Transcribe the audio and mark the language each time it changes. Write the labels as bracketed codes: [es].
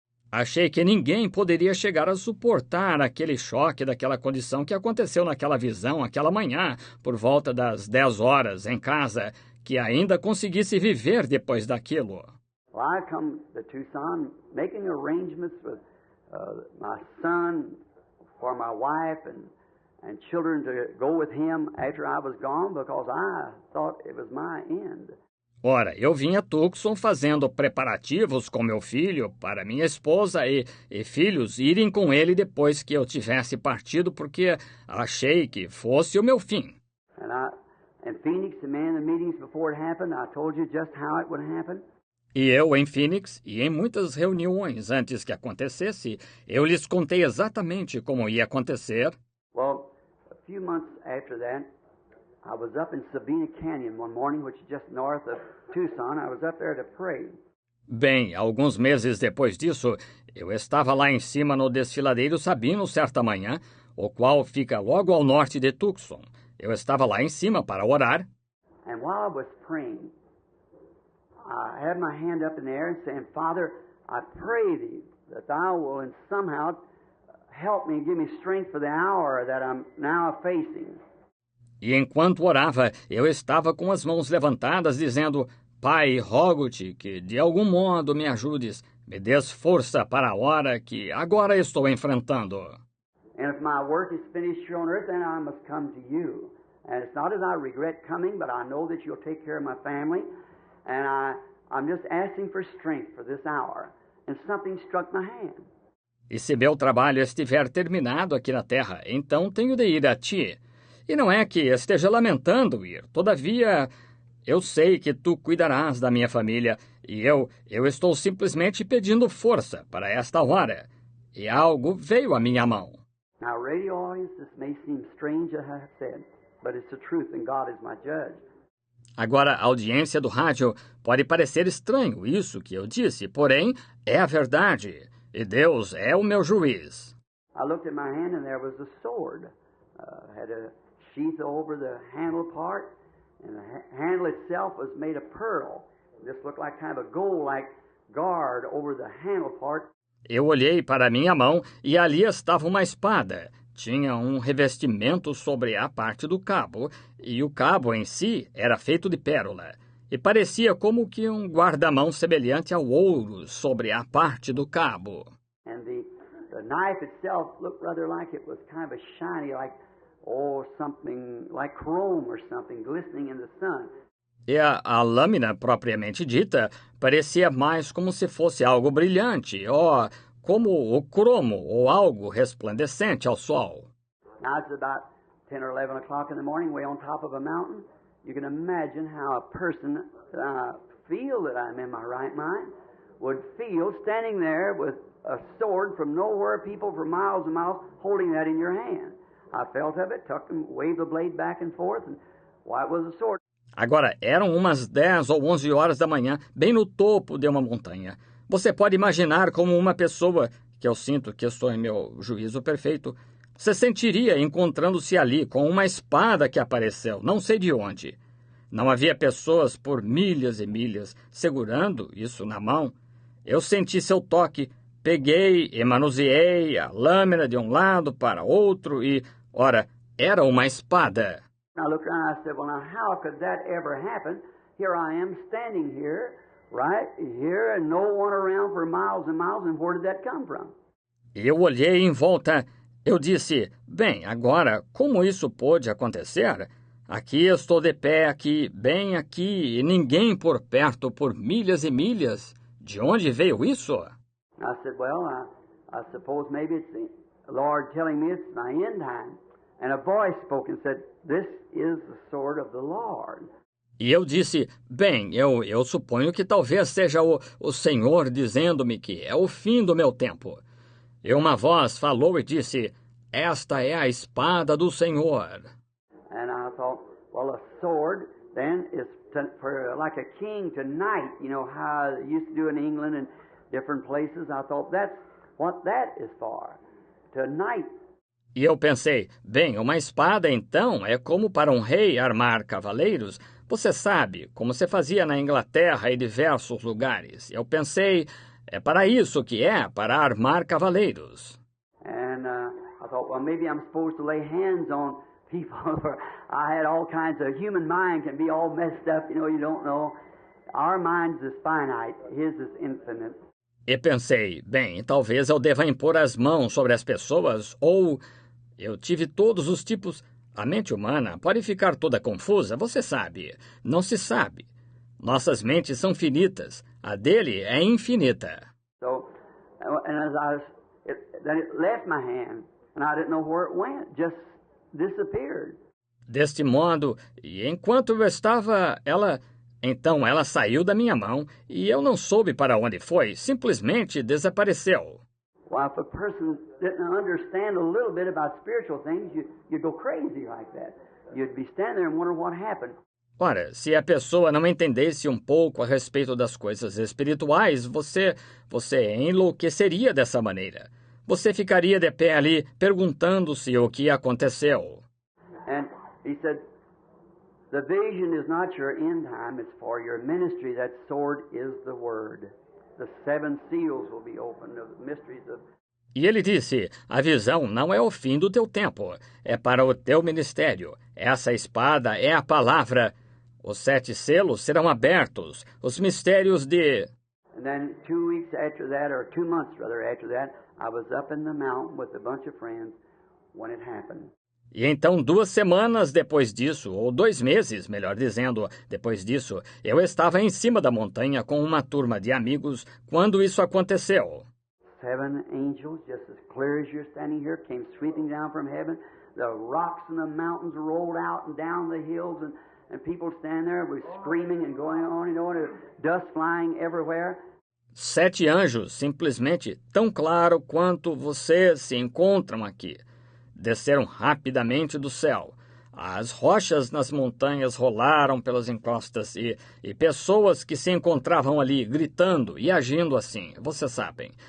[pt] Achei que ninguém poderia chegar a suportar aquele choque daquela condição que aconteceu naquela visão, aquela manhã, por volta das 10 horas, em casa, que ainda conseguisse viver depois daquilo. [en] Well, I come to Tucson making arrangements with my son for my wife and children to go with him after I was gone because I thought it was my end. [pt] Ora, eu vim a Tucson fazendo preparativos com meu filho para minha esposa e filhos irem com ele depois que eu tivesse partido, porque achei que fosse o meu fim. [en] In Phoenix, the man in the meetings before it happened, I told you just how it would happen. [pt] E eu, em Phoenix, e em muitas reuniões antes que acontecesse, eu lhes contei exatamente como ia acontecer. [en] Well, a few months after that, I was up in Sabina Canyon one morning, which is just north of Tucson. I was up there to pray. [pt] Bem, alguns meses depois disso, eu estava lá em cima no desfiladeiro Sabino certa manhã, o qual fica logo ao norte de Tucson. Eu estava lá em cima para orar. [en] And while I was praying, I had my hand up in the air and saying, Father, I pray thee that thou will somehow help me and give me strength for the hour that I'm now facing. [pt] E enquanto orava, eu estava com as mãos levantadas, dizendo, Pai, rogo-te que de algum modo me ajudes, me des força para a hora que agora estou enfrentando. [en] And if my work is finished here on earth, then I must come to you. And it's not as I regret coming, but I know that you'll take care of my family. And I'm just asking for strength for this hour. And something struck my hand. [pt] E se meu trabalho estiver terminado aqui na terra, então tenho de ir a ti. E não é que esteja lamentando ir. Todavia, eu sei que tu cuidarás da minha família. E eu estou simplesmente pedindo força para esta hora. E algo veio à minha mão. [en] Now, radio audience, this may seem strange as I have said, but it's the truth and God is my judge. [pt] Agora, a audiência do rádio pode parecer estranho isso que eu disse, porém, é a verdade. E Deus é o meu juiz. [en] I looked at my hand and there was a sword. Had a sheath over the handle part, and the handle itself was made of pearl. This looked like kind of a gold-like guard over the handle part. [pt] Eu olhei para a minha mão e ali estava uma espada. Tinha um revestimento sobre a parte do cabo, e o cabo em si era feito de pérola. E parecia como que um guarda-mão semelhante ao ouro sobre a parte do cabo. [en] And the knife itself looked rather like it was kind of a shiny, like, something like chrome or something glistening in the sun. [pt] E a lâmina propriamente dita parecia mais como se fosse algo brilhante, ou como o cromo, ou algo resplandecente ao sol. [en] Now it's about 10 or 11 o'clock in the morning, way on top of a mountain. You can imagine how a person that I feel that I'm in my right mind would feel standing there with a sword from nowhere, people for miles and miles, holding that in your hand. I felt of it, tucked and waved the blade back and forth, and why it was a sword. [pt] Agora, eram umas 10 ou 11 horas da manhã, bem no topo de uma montanha. Você pode imaginar como uma pessoa, que eu sinto que estou em meu juízo perfeito, se sentiria encontrando-se ali com uma espada que apareceu, não sei de onde. Não havia pessoas por milhas e milhas segurando isso na mão. Eu senti seu toque, peguei e manuseei a lâmina de um lado para outro e, ora, era uma espada. [en] I looked around and I said, well, now how could that ever happen? Here I am standing here, right here, and no one around for miles and miles, and where did that come from? [pt] Eu olhei em volta. Eu disse, bem, agora, como isso pôde acontecer? Aqui estou de pé, aqui, bem aqui, e ninguém por perto por milhas e milhas. De onde veio isso? [en] I said, well, I suppose maybe it's the Lord telling me it's my end time. And a voice spoke and said, this is the sword of the Lord. [pt] E eu disse, bem, eu suponho que talvez seja o Senhor dizendo-me que é o fim do meu tempo. E uma voz falou e disse, esta é a espada do Senhor. [en] And I thought, well, a sword then is for like a king to knight, you know, how they used to do in England and different places. I thought that's what that is for, to knight. [pt] E eu pensei, bem, uma espada então é como para um rei armar cavaleiros. Você sabe, como se fazia na Inglaterra e diversos lugares. Eu pensei, é para isso que é, para armar cavaleiros. [en] And I thought, well, maybe I'm supposed to lay hands on people. I had all kinds of human mind can be all messed up, you don't know. Our mind is finite, his is infinite. [pt] E pensei, bem, talvez eu deva impor as mãos sobre as pessoas, ou eu tive todos os tipos. A mente humana pode ficar toda confusa, você sabe. Não se sabe. Nossas mentes são finitas. A dele é infinita. [en] So, and as then it left my hand, and I didn't know where it went. Just disappeared. [pt] Deste modo, e enquanto eu estava, então ela saiu da minha mão e eu não soube para onde foi, simplesmente desapareceu. [en] Well, if a person didn't understand a little bit about spiritual things, you'd go crazy like that. You'd be standing there and wonder what happened. [pt] Ora, se a pessoa não entendesse um pouco a respeito das coisas espirituais, você enlouqueceria dessa maneira. Você ficaria de pé ali perguntando-se o que aconteceu. [en] And he said, the vision is not your end time, it's for your ministry. That sword is the word. The 7 seals will be opened, the mysteries of... [pt] E ele disse, a visão não é o fim do teu tempo, é para o teu ministério. Essa espada é a palavra. Os 7 selos serão abertos, os mistérios de... [en] And then 2 weeks after that, or 2 months rather after that, I was up in the mountain with a bunch of friends when it happened. [pt] E então 2 semanas depois disso, ou 2 meses, melhor dizendo, depois disso, eu estava em cima da montanha com uma turma de amigos quando isso aconteceu. [en] 7 angels, just as clear as you're standing here, came sweeping down from heaven. The rocks and the mountains rolled out and down the hills, and people stand there with screaming and going on, and dust flying everywhere. [pt] 7 anjos, simplesmente tão claro quanto vocês se encontram aqui. Desceram rapidamente do céu. As rochas nas montanhas rolaram pelas encostas e pessoas que se encontravam ali gritando e agindo assim, vocês sabem.